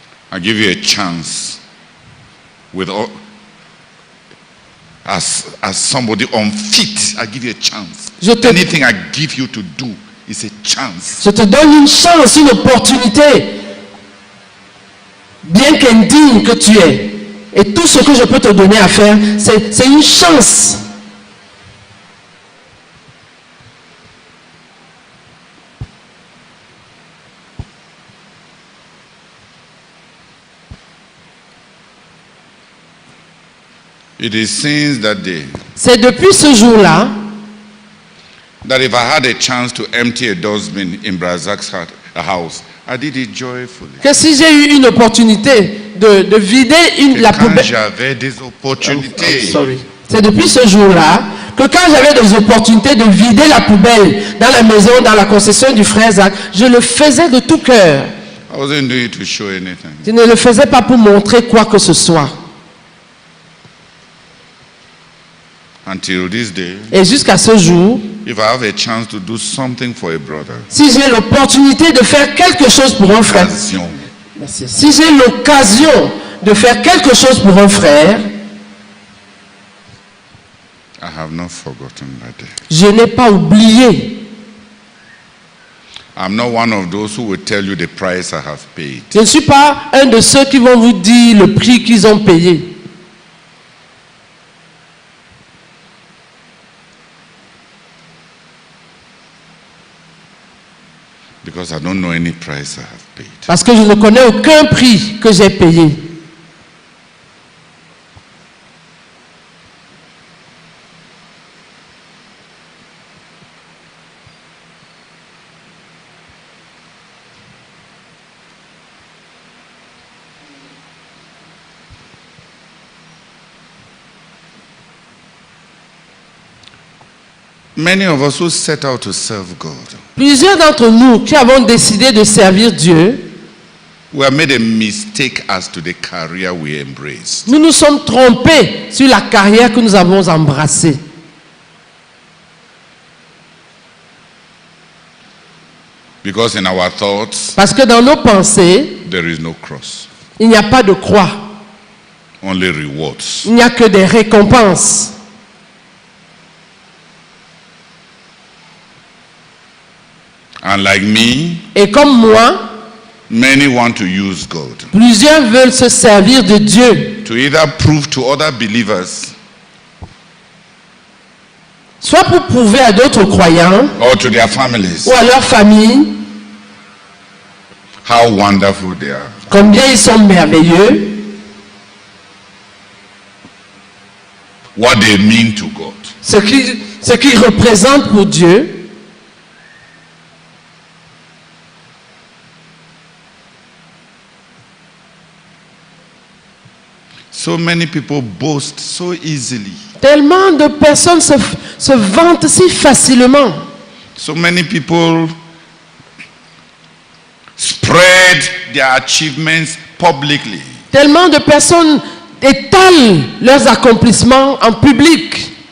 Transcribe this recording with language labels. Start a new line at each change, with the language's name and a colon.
English: I give you a chance with all, as somebody unfit. I give you a chance. Anything I give you to do is a chance.
French: Je te donne une chance, une opportunité. Bien qu'indigne que tu es. Et tout ce que je peux te donner à faire, c'est une chance.
English: It is since that day
French: C'est depuis ce jour-là
English: that if I had a chance to empty a dustbin in Brazak's house, I did it joyfully.
French: que si j'ai eu une opportunité de vider la Quand poubelle, j'avais des opportunités, c'est depuis ce jour-là que quand j'avais des opportunités de vider la poubelle dans la maison, dans la concession du frère Zach, je le faisais de tout cœur.
English: I wasn't doing it to show anything.
French: Je ne le faisais pas pour montrer quoi que ce soit.
English: Until this day,
French: Et jusqu'à ce jour,
English: if I have a chance to do something for a brother,
French: si j'ai l'opportunité de faire quelque chose pour un frère, occasion, merci. Si j'ai l'occasion de faire quelque chose pour un frère,
English: I have not forgotten that day.
French: je n'ai pas oublié.
English: I'm not one of those who will tell you the price I have paid.
French: Je ne suis pas un de ceux qui vont vous dire le prix qu'ils ont payé.
English: Because I don't know any price I have paid.
French: Parce que je ne connais aucun prix que j'ai payé.
English: Many of us who set out to serve God,
French: Plusieurs d'entre nous qui avons décidé de servir Dieu,
English: we have made a mistake as to the career we embraced.
French: nous nous sommes trompés sur la carrière que nous avons embrassée.
English: Because in our thoughts,
French: Parce que dans nos pensées,
English: there is no cross,
French: il n'y a pas de croix,
English: only rewards.
French: il n'y a que des récompenses.
English: And like me,
French: Et comme moi,
English: many want to use God
French: plusieurs veulent se servir de Dieu,
English: to either prove to other believers
French: soit pour prouver à d'autres croyants
English: or to their families
French: ou à leur famille
English: how wonderful they are.
French: combien ils sont merveilleux,
English: What they mean to God.
French: ce qu'ils représentent pour Dieu.
English: So many people boast so easily.
French: Tellement de personnes se vantent si facilement.
English: So many people spread their achievements publicly.
French: Tellement de personnes étalent leurs accomplissements en public.